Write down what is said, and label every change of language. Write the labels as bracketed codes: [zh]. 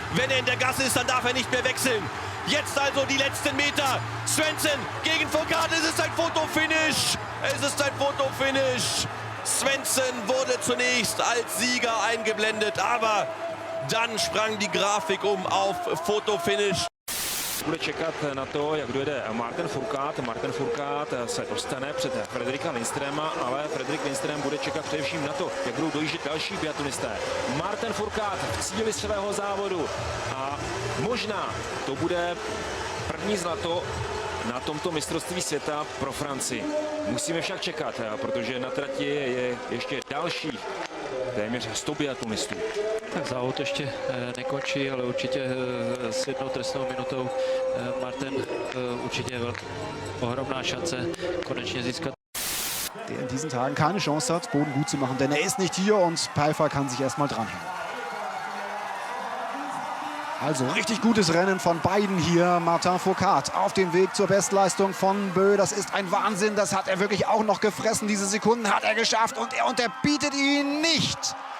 [de] Wenn er in der Gasse ist, dann darf er nicht mehr wechseln. Jetzt also die letzten Meter. Svensson gegen Fourcade. Es ist ein Fotofinish. Es ist ein Fotofinish. Svensson wurde zunächst als Sieger eingeblendet, aber dann sprang die Grafik um auf Fotofinish. [cs] Bude čekat na to, jak dojede Martin Fourcade. Martin Fourcade se dostane před Frederika Lindströma, ale Frederik Lindström bude čekat především na to, jak budou dojíždět další biatlonisté. Martin Fourcade v cíli svého závodu a možná to bude první zlato na tomto mistrovství světa pro Francii. Musíme však čekat, protože na trati je ještě dalších téměř 100 biatlonistů. Tak závod ještě nekončí, ale určitě s jednou trestnou minutou Martin určitě ohromná šance konečně získat. [de] Der in diesen Tagen keine Chance hat, Boden gut zu machen, denn er ist nicht hier und Pfeiffer kann sich erstmal dranhängen. Also richtig gutes Rennen von beiden hier. Martin Fourcade auf dem Weg zur Bestleistung von Bö. Das ist ein Wahnsinn, das hat er wirklich auch noch gefressen. Diese Sekunden hat er geschafft und er unterbietet ihn nicht.